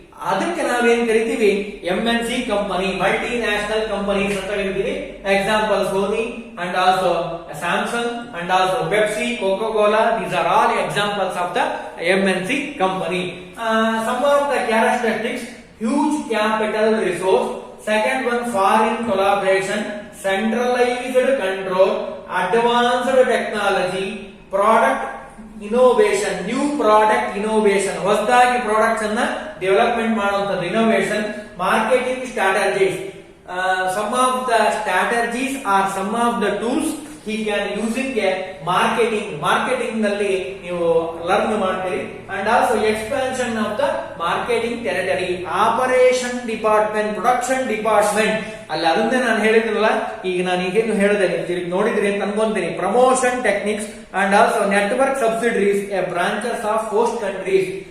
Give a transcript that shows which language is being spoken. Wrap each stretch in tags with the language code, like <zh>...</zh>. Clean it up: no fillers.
<kn>ಅದಕ್ಕೆ ನಾವೇನ್ ಕರಿತೀವಿ, MNC company, multi national companies ಅಂತ ಕರಿತೀವಿ.</kn> <en>Example Sony and also Samsung and also Pepsi, Coca Cola, these are all examples of the MNC company. Some of the characteristics, huge capital resource. Second one, foreign collaboration, centralized control, advanced technology, product innovation, new product innovation,</en> <kn>ಹೊಸದಾಗಿ products ಅನ್ನ development ಮಾಡುವಂತದ್ದು</kn> <en>innovation, marketing strategies. Some of the strategies are some of the tools he can using a marketing</en> <kn>ನಲ್ಲಿ ನೀವು learn ಮಾಡ್ತೀರಿ.</kn> <en>And also expansion of the marketing territory, operation department, production department.</en> <kn>ಅಲ್ಲಿ ಅದನ್ನೇ ನಾನು ಹೇಳಿದ್ರಲ್ಲ, ಈಗ ನಾನು ಈಗೇನು ಹೇಳಿದೆ ತಿರುಗಿ ನೋಡಿದ್ರಿ ಅಂತ ಅನ್ಕೊಂತೀನಿ.</kn> <en>Promotion techniques and also network subsidiaries a branches of host countries.</en>